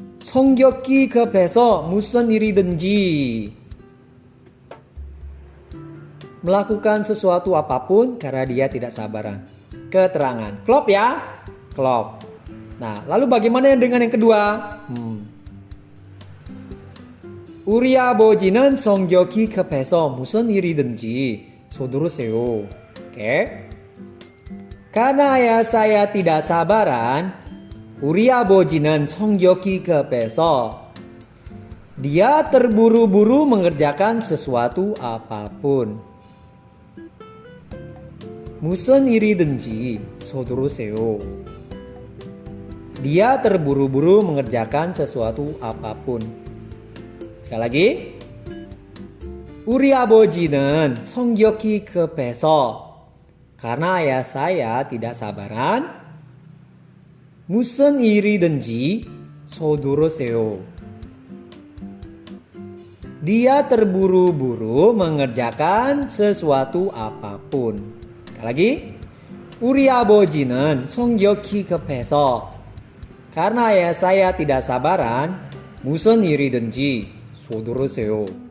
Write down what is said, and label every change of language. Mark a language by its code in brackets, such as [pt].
[ko] 성격이 급해서 무슨 일이든지. [id] Melakukan sesuatu apapun karena dia tidak sabaran. Keterangan. Klop ya? Klop. Nah, lalu bagaimana dengan yang kedua? [ko] 우리 아버지는 성격이 급해서 무슨 일이든지 서두르세요. [id] Oke. Karena ayah saya tidak sabaran, [ko] 우리 아버지는 성격이 급해서 [id] dia terburu-buru mengerjakan sesuatu apapun. [ko] 무슨 일이든지 서두르세요. [id] Dia terburu-buru mengerjakan sesuatu apapun. Sekali lagi. [ko] 우리 아버지는 성격이 급해서 [id] karena ayah saya tidak sabaran. [ko] 무슨 일이든지 서두르세요. [id] Dia terburu-buru mengerjakan sesuatu apapun. Sekali lagi. [ko] 우리 아버지는 성격이 급해서 [id] karena ayah saya tidak sabaran. [ko] 무슨 일이든지 서두르세요.